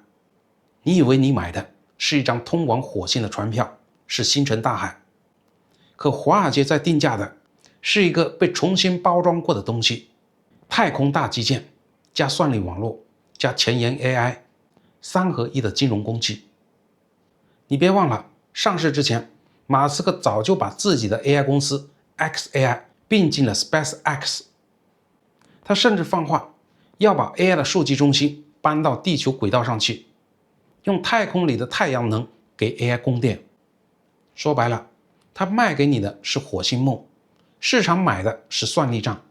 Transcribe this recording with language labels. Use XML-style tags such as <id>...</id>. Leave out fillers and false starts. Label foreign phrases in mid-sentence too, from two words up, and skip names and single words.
<zh>你以為你買的是一張通往火星的船票，是星辰大海，可華爾街在定價的是一個被重新包裝過的東西，太空大基建加算力網絡加前沿 AI 3合1的金融工具。你別忘了，上市之前馬斯克早就把自己的 AI 公司 xAI 併進了 SpaceX， 他甚至放話要把 AI 的數據中心搬到地球軌道上去，用太空裡的太陽能給 AI 供電。說白了，他賣給你的是火星夢，市場買的是算力賬。</zh>